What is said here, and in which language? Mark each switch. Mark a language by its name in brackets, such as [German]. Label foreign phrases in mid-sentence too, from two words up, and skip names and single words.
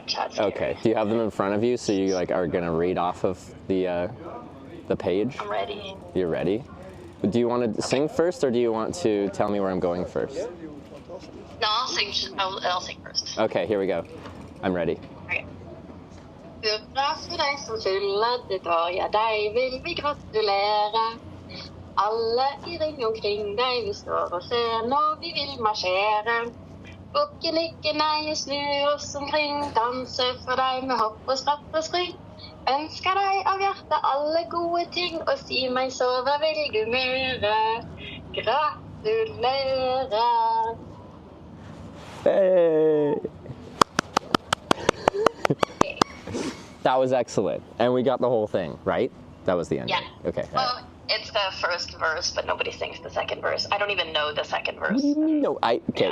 [English] Chat scared. Okay. Do you have them in front of you so you like are gonna read off of the page? I'm ready. You're ready? Do you want to sing first, or do you want to tell me where I'm going first? No, I'll sing. I'll sing first. Okay, here we go. I'm ready. Okay. [Swedish] Hurra för dig som fyller dag, ja dig vill vi gratulera. Alla i ring omkring dig, vi står och ser när vi vill marschera. Bockenickerna snur oss omkring, danser för dig med hopp och spratt och spring. [Norwegian] Ønsker deg av hjertet alle gode ting, og si meg så, hva vil du mere? Gratulerer. [English] Hey! That was excellent. And we got the whole thing, right? That was the end. Yeah. Okay. Well, it's the first verse, but nobody sings the second verse. I don't even know the second verse. No, okay. Yeah.